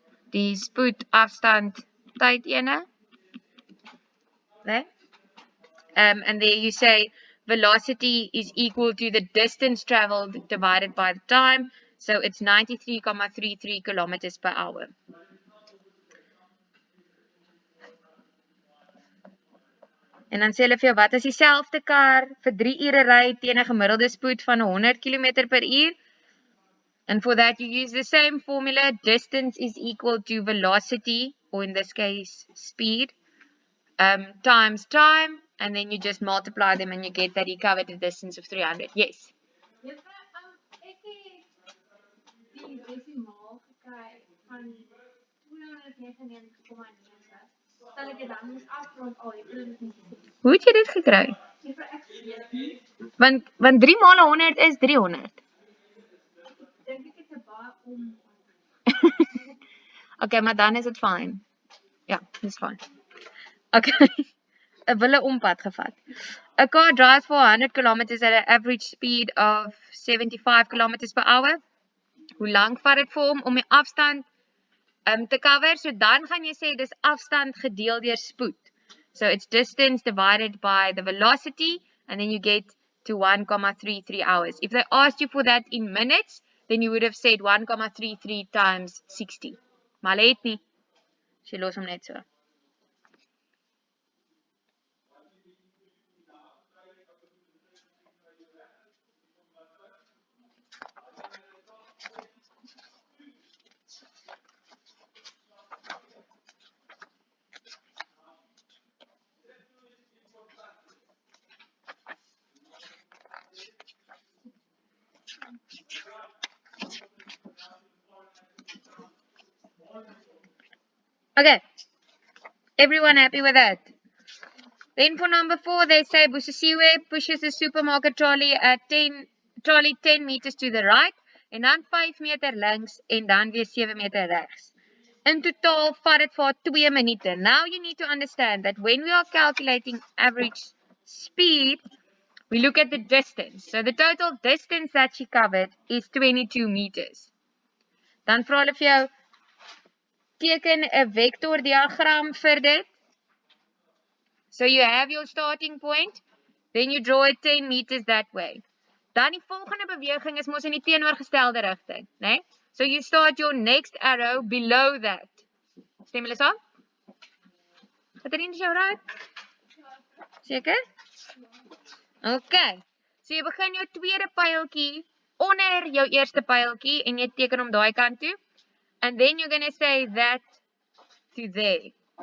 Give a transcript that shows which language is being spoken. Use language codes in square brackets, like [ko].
[af] Die spoed, afstand, tyd ene. [en] There. And there you say velocity is equal to the distance traveled divided by the time. So it's 93,33 kilometers per hour. [af] En dan sê hulle vir jou, wat is dieselfde kar vir 3 ure ry teen 'n gemiddelde spoed van 100 km per uur? [en] And for that you use the same formula, distance is equal to velocity, or in this case speed, times time, and then you just multiply them and you get that he covered a distance of 300. Yes? [af] Ek het die desimaal gekry van 299,9. Stel ek dit dan moes afrond al, ek het dit nie gesien. Hoe het jy dit gekry? Want 3 maal 100 is 300. Dink ek het 'n baie om. Okay, maar dan is dit fine. Ja, dis fine. Okay. 'n wille ompad gevat. [en] A car drives for 100 kilometers at an average speed of 75 kilometers per hour. [af] Hoe lank vat dit vir hom om die afstand te cover? So dan gaan jy sê dis afstand gedeel deur spoed. [en] So it's distance divided by the velocity, and then you get to 1,33 hours. If they asked you for that in minutes, then you would have said 1,33 times 60. [af] Maar hulle het nie. Sy los hom net so. [en] Okay, everyone happy with that? Then for number 4, they say Busisiwe pushes the supermarket trolley 10 meters to the right, [af] en dan 5 meter links, en dan weer 7 meter rechts. In totaal vat dit vir 2 minute. [en] Now you need to understand that when we are calculating average speed, we look at the distance. So the total distance that she covered is 22 meters. [af] Dan vra hulle vir jou, teken 'n vector diagram vir dit. [en] So you have your starting point, then you draw it 10 meters that way. [af] Dan die volgende beweging is mos in die teenoorgestelde rigting, né? [en] So you start your next arrow below that. [af] Stem julle saam? Katrien, is jou right? Seker? Okay. So jy begin jou tweede pyltjie onder jou eerste pyltjie en jy teken hom daai kant toe. [en] And then you're going to say that to there.